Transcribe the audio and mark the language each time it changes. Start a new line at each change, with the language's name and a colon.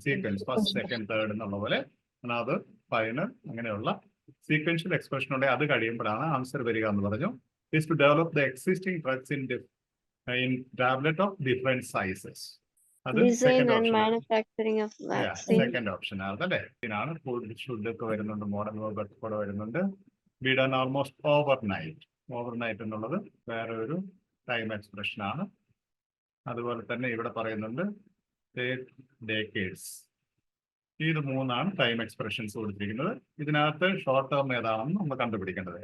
Malayalam: Sequence, first, second, third എന്നുള്ള പോലെ another, final അങ്ങനെയുള്ള സീക്വൻഷ്യൽ എക്സ്പ്രഷൻ ഉണ്ടെങ്കിൽ അത് കഴിയുമ്പോഴാണ് ആൻസർ വരിക എന്ന് പറഞ്ഞു.
English: is to develop the existing drugs in tablet of different sizes. Design and manufacturing of vaccine.
Malayalam: Second option ആണ് അല്ലേ. ഇതിനാണ് ഫുഡ്, ഷുഡ് ഒക്കെ വരുന്നുണ്ട്, മോഡൽ വേർബ് കൂടെ വരുന്നുണ്ട്. Be done almost overnight. Overnight എന്നുള്ളത് വേറെ ഒരു ടൈം എക്സ്പ്രഷൻ ആണ്. അതുപോലെ തന്നെ ഇവിടെ പറയുന്നുണ്ട് ഡേക്കേഡ്സ്. ഇത് 3 ടൈം എക്സ്പ്രഷൻസ് കൊടുത്തിരിക്കുന്നത്. ഇതിനകത്ത് ഷോർട്ട് ടേം ഏതാണെന്ന് നമ്മൾ കണ്ടുപിടിക്കേണ്ടത്.